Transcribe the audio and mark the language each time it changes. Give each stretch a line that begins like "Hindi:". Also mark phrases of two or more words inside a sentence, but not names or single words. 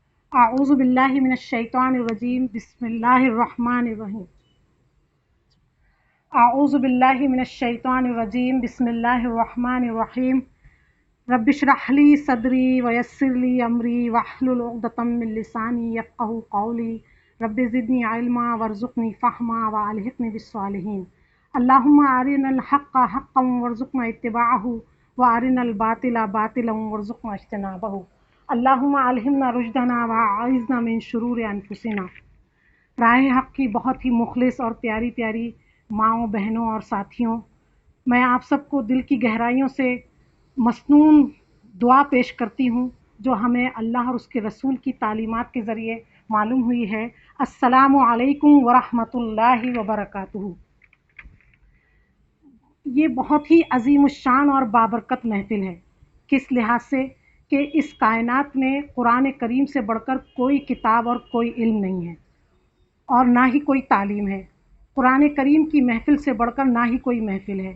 Arabic: أعوذ بالله من الشيطان الرجيم بسم الله الرحمن الرحيم. أعوذ بالله من الشيطان الرجيم بسم الله الرحمن الرحيم. رب اشرح لي صدري ويسر لي أمري واحلل عقدة من لساني يفقهوا قولي. رب زدني علما وارزقني فهما وألحقني بالصالحين. اللهم أرنا الحق حقا وارزقنا اتباعه وأرنا الباطل باطلا وارزقنا اجتنابه. اللهم ألهمنا رشدنا وأعذنا من شرور أنفسنا.
Urdu: راہ حق کی بہت ہی مخلص اور پیاری پیاری ماؤں، بہنوں اور ساتھیوں، میں آپ سب کو دل کی گہرائیوں سے مسنون دعا پیش کرتی ہوں جو ہمیں اللہ اور اس کے رسول کی تعلیمات کے ذریعے معلوم ہوئی ہے.
Arabic: السلام عليكم ورحمة الله وبركاته.
Urdu: یہ بہت ہی عظیم الشان اور بابرکت محفل ہے. کس لحاظ سے کہ اس کائنات میں قرآن کریم سے بڑھ کر کوئی کتاب اور کوئی علم نہیں ہے اور نہ ہی کوئی تعلیم ہے. قرآن کریم کی محفل سے بڑھ کر نہ ہی کوئی محفل ہے.